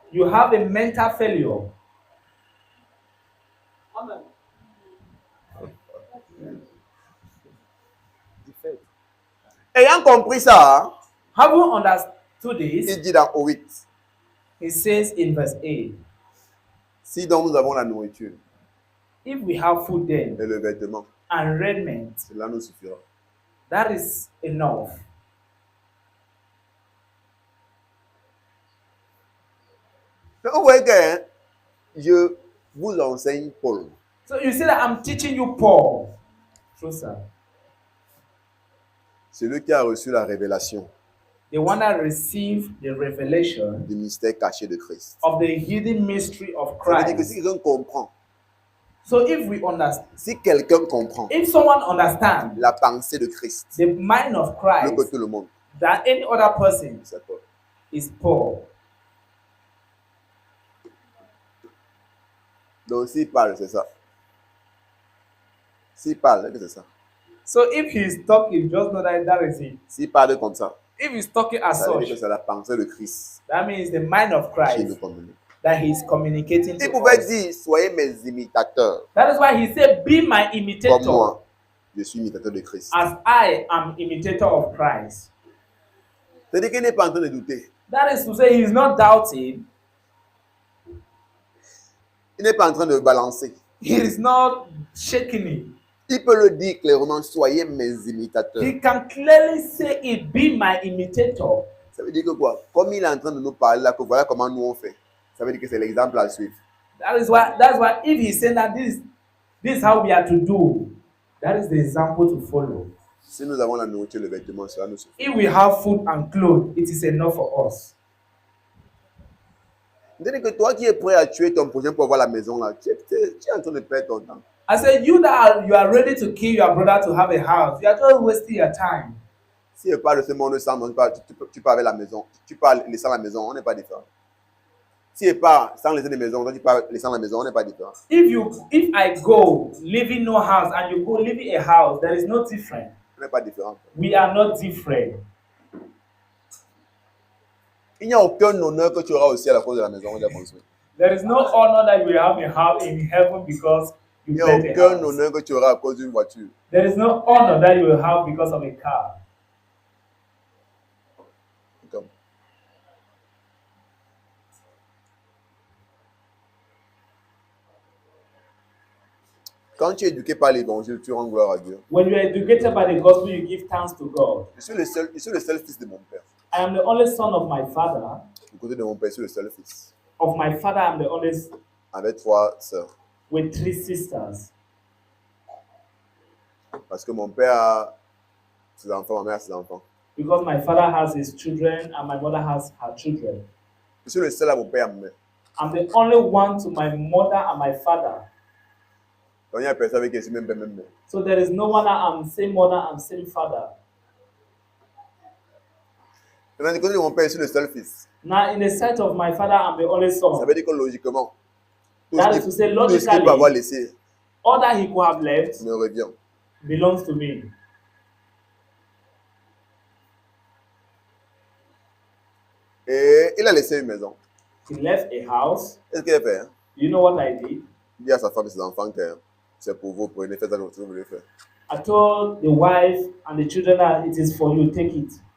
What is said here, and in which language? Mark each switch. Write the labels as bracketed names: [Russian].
[English] You have a mental failure. Amen. Defeat. [French] Ayant compris ça, [English] Have you understood this? [French] il dit dans 8, [English] He says in verse 8, [French] si donc nous avons la nourriture [English] if we have food then [French] et le vêtement, [English] and raiment, [French] cela nous suffira. [English] that is enough. [French] Donc, vous voyez que hein, je vous enseigne Paul. [English] So you see that I'm teaching you Paul. True, sir. [French] Celui qui a reçu la révélation [English] The one that received the revelation [French] du mystère caché de Christ. [English] of the hidden mystery of [French] Ça veut dire que si [English] Christ. [French] quelqu'un comprend, [English] So if we understand, [French] si quelqu'un comprend [English] if someone understands [French] la pensée de Christ, [English] the mind of [French] mieux que [English] Christ, [French] tout le monde, [English] than any other person [French] c'est Paul. [English] is Paul. [French] Donc s'il parle, c'est ça. S'il parle, c'est ça. [English] So if he's talking, just know that that is it. [French] S'il parle comme ça, [English] If he's talking as [French] ça veut dire que [English] such, [French] c'est la pensée de Christ [English] that means the mind of [French] qui nous [English] Christ [French] communique. [English] that he's communicating [French] Il [English] to [French] pouvait [English] us. [French] dire, soyez mes imitateurs, [English] That is why he said, be my [French] comme [English] imitator, [French] moi, je suis imitateur de Christ. [English] as I am imitator of Christ. [French] C'est-à-dire qu'il n'est pas en train de douter. [English] That is to say, he's not doubting, [French] Il n'est pas en train de balancer. [English] he is not shaking it. [French] Il peut le dire clairement, soyez mes imitateurs. [English] He can clearly say it, be my imitator. [French] Ça veut dire que quoi? Comme il est en train de nous parler là, que voilà comment nous on fait. Ça veut dire que c'est l'exemple à suivre. [English] That's why if he's saying that this is how we are to do, that is the example to follow. [French] Si nous avons la nourriture, le vêtement, cela nous suffit. [English] If we have food and clothes, it is enough for us. [French] C'est-à-dire que toi qui es prêt à tuer ton prochain pour avoir la maison là, tu es en train de perdre ton temps. [English] I said, you are ready to kill your brother to have a house. You are just wasting your time. [French] Si tu parles de ce monde sans, tu pars avec la maison. Tu pars laissant la maison, on n'est pas différent. Si tu pars sans laisser la maison, toi tu pars laissant la maison, on n'est pas différent. [English] If I go leaving no house and you go leaving a house, there is no difference. [French] On n'est pas différent. [English] We are not different. [French] Il n'y a aucun honneur que tu auras aussi à la cause de la maison que tu as construite. [English] There is no honor that you will have in heaven because [French] Il [English] you [French] n'y a [English] built a [French] aucun [English] house. [French] honneur que tu auras à cause d'une voiture. [English] There is no honor that you will have because of a car. [French] Comme. Quand tu es éduqué par l'évangile, tu rends gloire à Dieu. [English] When you are educated by the gospel, you give thanks to God. [French] Je suis le seul fils de mon père. [English] I am the only son of my father. [French] Du côté de mon père, je suis le seul fils. [English] Of my father, I am the only [French] Avec 3 sœurs. [English] with 3 sisters. [French] Parce que mon père a ses enfants, ma mère a ses enfants. [English] Because my father has his children and my mother has her children. [French] Je suis le seul à mon père et à ma mère. [English] I'm the only one to my mother and my father. [French] Donc il n'y a personne avec qui je suis même père, même mère. [English] So there is no one that I'm same mother and same father. [French] Maintenant, du côté de mon père, je suis le seul fils. [English] Now, in the sight of my father, I'm the only [French] Ça [English] son. [French] veut dire que logiquement, tout [English] That [French] ce [English] is to say, [French] qu'il peut avoir laissé [English] all that he could have left [French] me revient. [English] belongs to me. [French] Et il a laissé une maison. [English] He left a house. [French] Qu'est-ce qu'il a fait? Hein? [English] Do you know what I did? [French] Il dit à sa femme et ses enfants que c'est pour vous, prenez, faites ça comme vous voulez faire. [English] I told the wife and the children that it is for you, take it.